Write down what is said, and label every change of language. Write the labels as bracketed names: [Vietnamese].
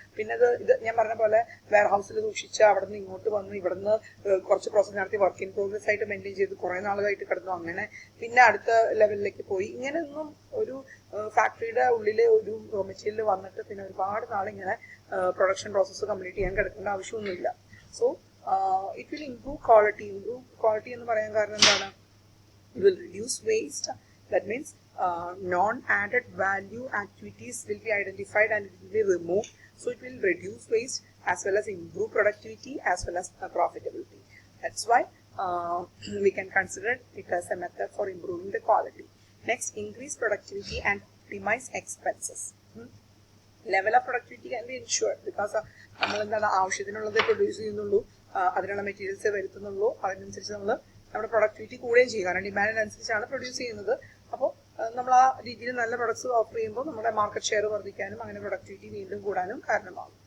[Malayalam] പിന്നെ ഇത് ഞാൻ പറഞ്ഞ പോലെ വെയർ ഹൗസിൽ സൂക്ഷിച്ച് അവിടെ നിന്ന് ഇങ്ങോട്ട് വന്ന് ഇവിടുന്ന് കുറച്ച് പ്രോസസ് നടത്തി വർക്ക് ഇൻ പ്രോഗ്രസ് ആയിട്ട് മെയിൻറ്റെയിൻ ചെയ്ത് കുറേ നാളുമായിട്ട് കിടന്നു, അങ്ങനെ പിന്നെ അടുത്ത ലെവലിലേക്ക് പോയി. ഇങ്ങനെയൊന്നും ഒരു ഫാക്ടറിയുടെ ഉള്ളിലെ ഒരു റോ മെറ്റീരിയൽ വന്നിട്ട് പിന്നെ ഒരുപാട് നാളിങ്ങനെ പ്രൊഡക്ഷൻ പ്രോസസ്സ് കംപ്ലീറ്റ് ചെയ്യാൻ കിടക്കേണ്ട ആവശ്യമൊന്നുമില്ല. [English] so it will improve quality [Malayalam] എന്ന് പറയാൻ കാരണം എന്താണ്? [English] It will reduce waste. That means non-added value activities will be identified and it will be removed. So it will reduce waste as well as improve productivity as well as profitability. That's why we can consider it as a method for improving the quality. Next, increase productivity and optimize expenses. Level of productivity can be ensured because [Malayalam] നമ്മൾ എന്താണ് ആവശ്യത്തിനുള്ളത് produce ചെയ്യുന്നുള്ളൂ, അതിനുള്ള മെറ്റീരിയൽസേ വരുത്തുന്നുള്ളൂ, അതിനനുസരിച്ച് നമ്മൾ നമ്മുടെ productivity കൂടുകയും ചെയ്യും. കാരണം ഡിമാൻഡിനനുസരിച്ചാണ് പ്രൊഡ്യൂസ് ചെയ്യുന്നത്. അപ്പോൾ നമ്മൾ ആ രീതിയിൽ നല്ല പ്രൊഡക്ട്സ് ഓഫർ ചെയ്യുമ്പോൾ നമ്മുടെ മാർക്കറ്റ് ഷെയർ വർദ്ധിക്കാനും അങ്ങനെ പ്രൊഡക്ടിവിറ്റി വീണ്ടും കൂടാനും കാരണമാകും.